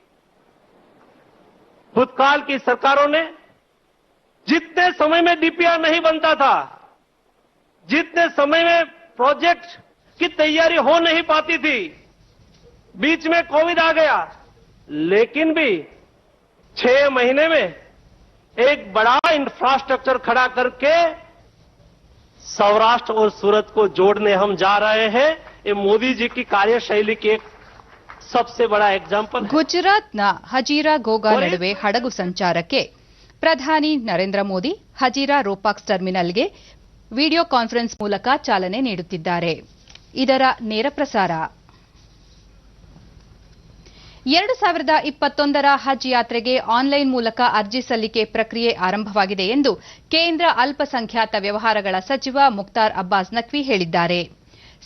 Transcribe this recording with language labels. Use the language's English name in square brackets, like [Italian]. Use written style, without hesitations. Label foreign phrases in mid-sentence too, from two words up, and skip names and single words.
[Hindi] भूतकाल की सरकारों ने जितने समय में डीपीआर नहीं बनता था, जितने समय में प्रोजेक्ट की तैयारी हो नहीं पाती थी, बीच में कोविड आ गया, लेकिन भी 6 महीने में एक बड़ा इंफ्रास्ट्रक्चर खड़ा करके सौराष्ट्र और सूरत को जोड़ने हम जा रहे हैं. ये मोदी जी की कार्यशैली की एक सबसे बड़ा एग्जाम्पल है. [Kannada] ಗುಜರಾತ್ನ ಹಜೀರಾ ಗೋಗಾ ನಡುವೆ ಹಡಗು ಸಂಚಾರಕ್ಕೆ ಪ್ರಧಾನಿ ನರೇಂದ್ರ ಮೋದಿ ಹಜೀರಾ ರೋಪಾಕ್ಸ್ ಟರ್ಮಿನಲ್ಗೆ [English] video conference [Kannada] ಮೂಲಕ ಚಾಲನೆ ನೀಡುತ್ತಿದ್ದಾರೆ. ಇದರ ನೇರ ಪ್ರಸಾರ 2021ರ ಹಜ್ ಯಾತ್ರೆಗೆ ಆನ್ಲೈನ್ ಮೂಲಕ ಅರ್ಜಿ ಸಲ್ಲಿಕೆ ಪ್ರಕ್ರಿಯೆ ಆರಂಭವಾಗಿದೆ ಎಂದು ಕೇಂದ್ರ ಅಲ್ಪಸಂಖ್ಯಾತ ವ್ಯವಹಾರಗಳ ಸಚಿವ ಮುಖ್ತಾರ್ ಅಬ್ಬಾಸ್ ನಖ್ವಿ ಹೇಳಿದ್ದಾರೆ.